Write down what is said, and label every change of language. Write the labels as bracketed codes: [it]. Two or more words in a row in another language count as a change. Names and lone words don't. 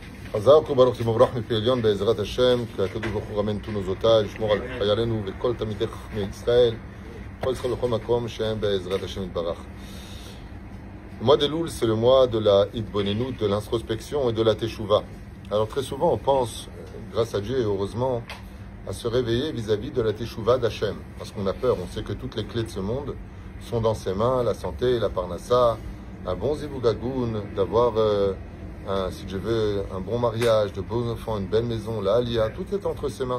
[he] חזק וברוך תבורך מפי עליון בעזרת השם, כי הקדוש ברוך הוא רמן תונוזותיי, לשמור על חיילינו וכל תלמידי חכמי ישראל, כל ישראל בכל מקום שהם בעזרת השם יתברך. [fr] Le mois de Loul, c'est le mois de la hitbonenout, de l'introspection et de la teshuva. Alors très souvent on pense, grâce à Dieu et heureusement, à se réveiller vis-à-vis de la teshuva d'Hachem. Parce qu'on a peur, on sait que toutes les clés de ce monde sont dans ses mains, la santé, la parnassa, un bon zivougagoun, d'avoir, si je veux, un bon mariage, de beaux enfants, une belle maison, la alia, tout est entre ses mains.